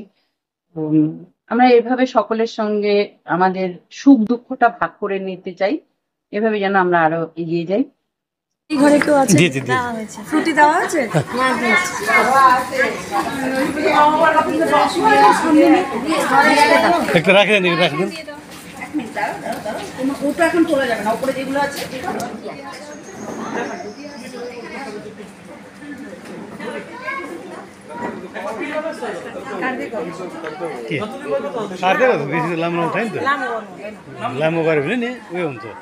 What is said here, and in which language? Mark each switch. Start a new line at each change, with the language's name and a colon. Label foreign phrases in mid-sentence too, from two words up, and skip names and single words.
Bangla: আমরা এভাবে সকলের সঙ্গে আমাদের সুখ দুঃখটা ভাগ করে নিতে চাই, এভাবে যেন আমরা আরো এগিয়ে যাই। এই ঘরে কেউ আছে? ফ্রুটি দেওয়া আছে? একটা রাখে দেন, রাখে দেন। ওটা এখন তোলা যাবে না, উপরে যেগুলো আছে
Nepali: बेसी लामो उठायो नि त, लामो गऱ्यो भने नि उयो हुन्छ।